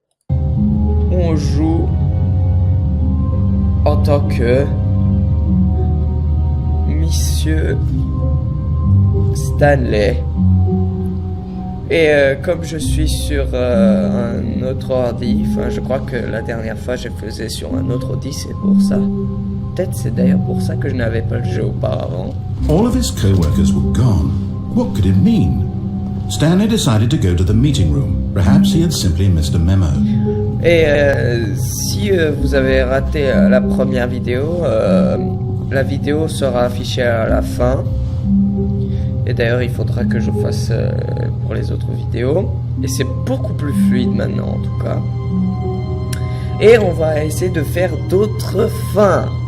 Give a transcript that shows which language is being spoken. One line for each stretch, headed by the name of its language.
French: On joue en tant que Monsieur Stanley. Et comme je suis sur un autre ordi, enfin je crois que la dernière fois je faisais sur un autre ordi, c'est pour ça. Peut-être c'est d'ailleurs pour ça que je n'avais pas le jeu auparavant.
English: All of his co-workers were gone. What could it mean? Stanley decided to go to the meeting room. Perhaps he had simply missed a memo.
French: Et si vous avez raté la première vidéo, la vidéo sera affichée à la fin. Et d'ailleurs, il faudra que je fasse pour les autres vidéos. Et c'est beaucoup plus fluide maintenant, en tout cas. Et on va essayer de faire d'autres fins.